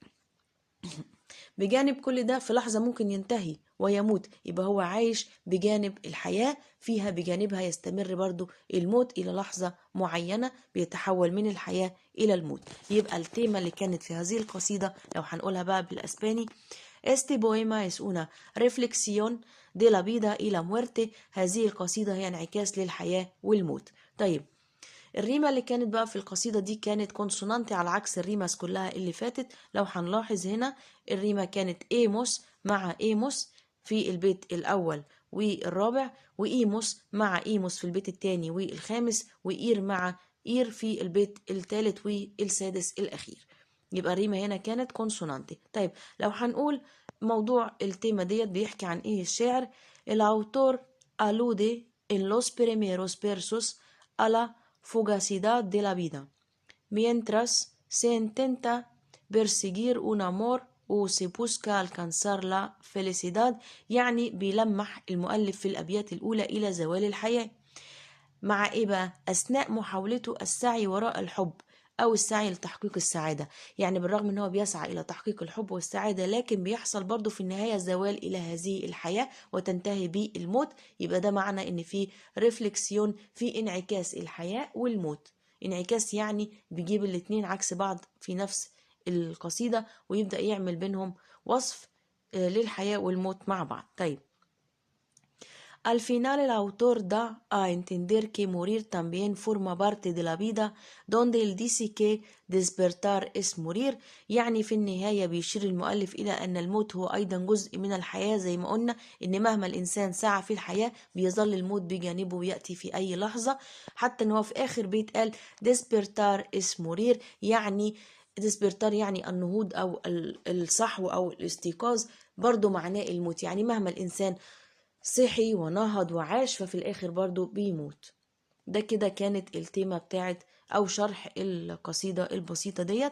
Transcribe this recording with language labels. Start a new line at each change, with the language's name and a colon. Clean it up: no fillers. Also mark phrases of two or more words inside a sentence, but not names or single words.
Arabic: بجانب كل ده في لحظة ممكن ينتهي ويموت، يبقى هو عايش بجانب الحياة فيها بجانبها يستمر برضو الموت إلى لحظة معينة بيتحول من الحياة إلى الموت. يبقى التيمة اللي كانت في هذه القصيدة لو هنقولها بقى بالأسباني:
Spanish: Este poema es una reflexión de la vida y la muerte.
Arabic: هذه القصيدة هي انعكاس للحياة والموت. طيب الريمة اللي كانت بقى في القصيدة دي كانت كونسونانتي على عكس الريمس كلها اللي فاتت. لو هنلاحظ هنا الريمة كانت ايموس مع ايموس في البيت الأول والرابع، وإيموس مع إيموس في البيت الثاني والخامس، وإير مع إير في البيت الثالث والسادس الأخير. يبقى الريمة هنا كانت كونسونانتي. طيب لو هنقول موضوع التيمة ديت بيحكي عن ايه الشعر:
Spanish: الأوتور alude en los primeros versos a la fugacidad de la vida, mientras se intenta perseguir un amor o se busca alcanzar la felicidad.
Arabic: يعني بيلمح المؤلف في الأبيات الأولى إلى زوال الحياة، مع إيه بقى؟ أثناء محاولته السعي وراء الحب أو السعي لتحقيق السعادة. يعني بالرغم أنه بيسعى إلى تحقيق الحب والسعادة، لكن بيحصل برضو في النهاية زوال إلى هذه الحياة وتنتهي بالموت. يبقى ده معنى أن في ريفلكسيون، في انعكاس الحياة والموت. انعكاس يعني بيجيب الاتنين عكس بعض في نفس القصيدة ويبدأ يعمل بينهم وصف للحياة والموت مع بعض.
Spanish: طيب Al final el autor da a entender que morir también forma parte de la vida, donde él dice que despertar es morir.
Arabic: يعني في النهاية بيشير المؤلف إلى أن الموت هو أيضا جزء من الحياة، زي ما قلنا إن مهما الإنسان سعى في الحياة بيظل الموت بجانبه ويأتي في أي لحظة. حتى إن هو في آخر بيت قال
Spanish: despertar es morir،
Arabic: يعني despertar يعني النهوض أو الصحو أو الاستيقاظ، برضو معناه الموت. يعني مهما الإنسان صحي ونهض وعاش ففي الآخر برضو بيموت. ده كده كانت التيمة بتاعت أو شرح القصيدة البسيطة ديت.